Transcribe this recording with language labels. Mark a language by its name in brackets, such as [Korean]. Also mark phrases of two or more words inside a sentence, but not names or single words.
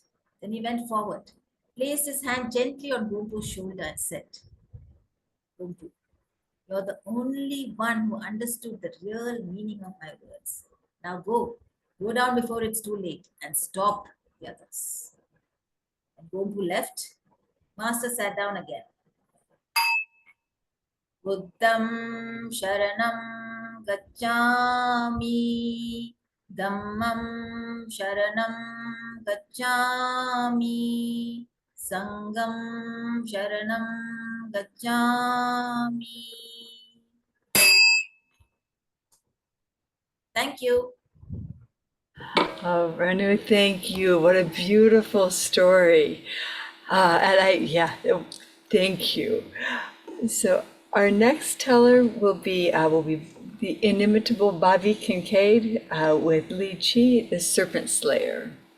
[English] Then he went forward, placed his hand gently on Gombu's shoulder and said, Gombu, you're the only one who understood the real meaning of my words. Now go down before it's too late and stop the others. And Gombu left. Master sat down again. [Pali] Buddham Sharanam Gacchami. Dhammam Sharanam Gacchami. Sangam Sharanam Gacchami. [English] Thank you. Oh, Renu, thank you. What a beautiful story. Thank you. So our next teller will be the inimitable Bobby Kincaid with Li Chi, the Serpent Slayer.